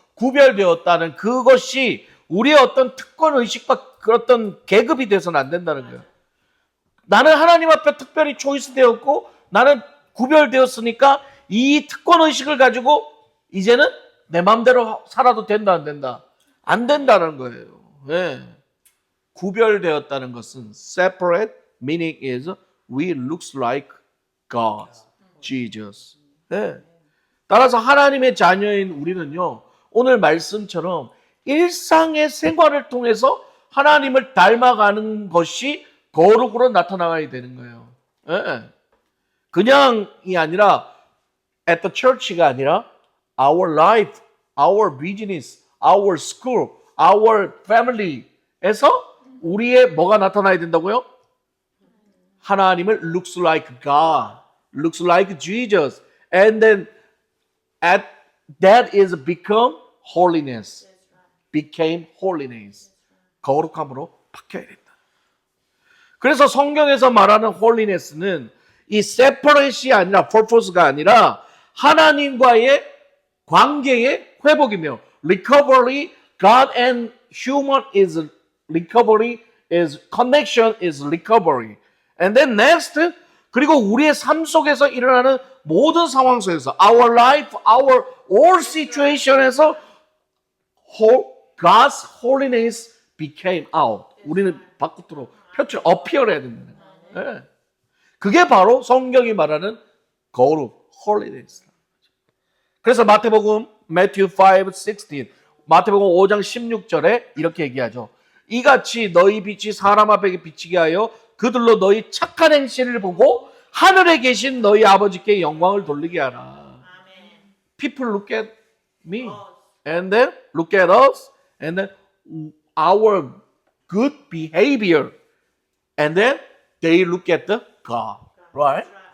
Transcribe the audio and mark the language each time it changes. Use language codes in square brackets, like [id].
[ko] 구별되었다는 그것이 우리의 어떤 특권의식과 그 어떤 계급이 돼서는 안 된다는 거예요. 나는 하나님 앞에 특별히 초이스되었고 나는 구별되었으니까 이 특권의식을 가지고 이제는 내 마음대로 살아도 된다 안 된다? 안 된다는 거예요. 네. 구별되었다는 것은 [en] separate meaning is we looks like God, Jesus. [ko] 네. 따라서 하나님의 자녀인 우리는요. 오늘 말씀처럼 일상의 생활을 통해서 하나님을 닮아가는 것이 거룩으로 나타나야 되는 거예요. 네. 그냥이 아니라 [en] at the church가 아니라 our life, our business, our school, our family [ko] 에서 우리의 뭐가 나타나야 된다고요? [en] 하나님을 looks like God, looks like Jesus, and then that is become holiness, became holiness. [ko] 거룩함으로 바뀌어야 된다. 그래서 성경에서 말하는 holiness는 이 separate이 아니라 purpose가 아니라 하나님과의 관계의 회복이며 [en] recovery, God and human is recovery, is connection is recovery. And then next, [ko] 그리고 우리의 삶 속에서 일어나는 모든 상황 속에서 [en] our life, our all situation에서 God's holiness became out. [ko] 우리는 바깥으로 appear해야 된다. 네. 그게 바로 성경이 말하는 거룩, holiness. 그래서 마태복음 Matthew 5:16 마태복음 5장 16절에 이렇게 얘기하죠. 이같이 너희 빛이 사람 앞에 비치게 하여 그들로 너희 착한 행실을 보고 하늘에 계신 너희 아버지께 영광을 돌리게 하라. [en] People look at me and then look at us and then our good behavior and then they look at the God. Right?